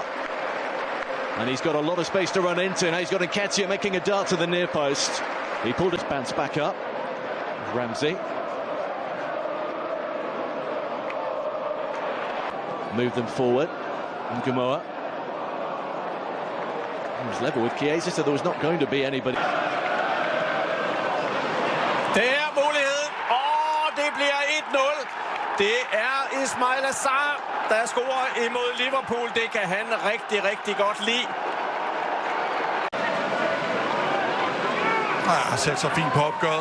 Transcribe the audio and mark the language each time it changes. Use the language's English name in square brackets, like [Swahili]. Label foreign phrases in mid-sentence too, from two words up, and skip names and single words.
[English] And he's got a lot of space to run into. Now he's got Nketiah making a dart to the near post. He pulled his bounce back up. Ramsey. Move them forward. And Gamoa. He was level with Chiesa, so there was not going to be anybody. [Danish] Det er muligheden, og det bliver 1-0. Det er Ismail Sarr, der scorer imod Liverpool. Det kan han rigtig godt lide. Har sat sig fint på opgøret.